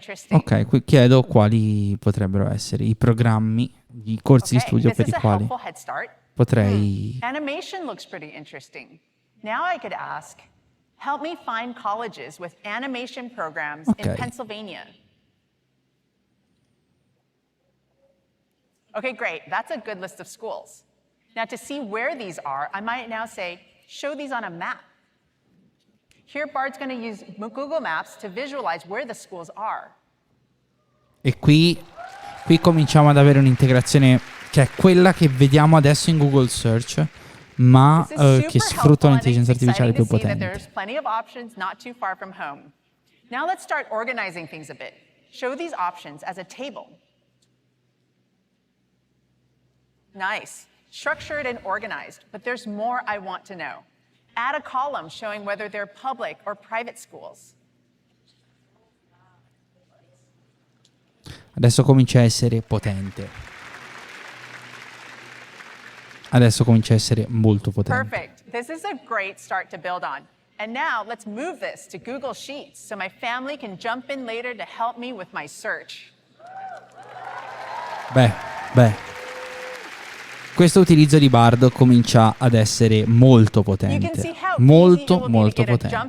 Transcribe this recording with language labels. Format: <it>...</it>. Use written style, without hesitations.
<it>Ok, qui chiedo quali potrebbero essere i programmi, i corsi di studio per i quali potrei...</it> <en>Animation looks pretty interesting. Now I could ask, help me find colleges with animation programs in Pennsylvania. Okay, great. That's a good list of schools. Now, to see where these are, I might now say, show these on a map. Here, Bard's going to use Google Maps to visualize where the schools are.</en> <it>E qui cominciamo ad avere un'integrazione che è quella che vediamo adesso in Google Search, ma che sfrutta un'intelligenza artificiale più potente.</it> <en>There's plenty of options not too far from home. Now let's start organizing things a bit. Show these options as a table. Nice. Structured and organized, but there's more I want to know. Add a column showing whether they're public or private schools.</en> <it>Adesso comincia a essere potente. Adesso comincia a essere molto potente.</it> <en>Perfect. This is a great start to build on. And now let's move this to Google Sheets so my family can jump in later to help me with my search.</en> <it>Beh. Questo utilizzo di Bard comincia ad essere molto potente. Molto potente.</it>